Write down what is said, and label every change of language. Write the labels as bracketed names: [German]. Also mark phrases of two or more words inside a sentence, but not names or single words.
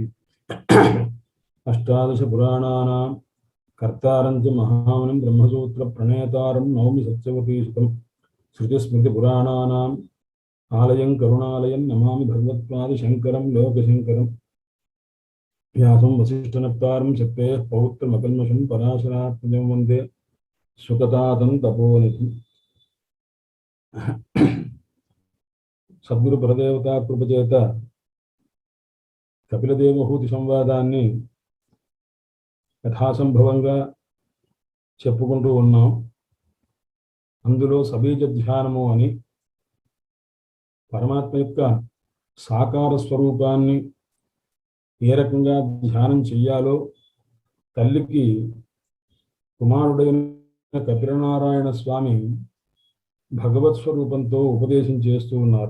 [Sanskrit] अष्टादश पुराणानां कर्तारं च महामुनिं ब्रह्मसूत्र प्रणेतारं नौमि सत्यवती सुतं। श्रुतिस्मृतिपुराणानाम् आलयं करुणालयं नमामि भगवत्पादशङ्करं लोकशङ्करम्। व्यासं वसिष्ठनप्तारं शक्तेः पौत्रमकल्मषं पराशरात्मजं वन्दे सुकतातं तपोनिधिम्। [Telugu] సద్గురు పరదేవతా కృపచేత కపిలదేవహూతి సంవాదాన్ని యథాసంభవంగా చెప్పుకుంటూ ఉన్నాం. అందులో సబీజ ధ్యానము అని పరమాత్మ యొక్క సాకార స్వరూపాన్ని ఏ రకంగా ధ్యానం చెయ్యాలో తల్లికి కుమారుడైన కపిలనారాయణ స్వామి భగవత్ స్వరూపంతో ఉపదేశం చేస్తూ ఉన్నారు.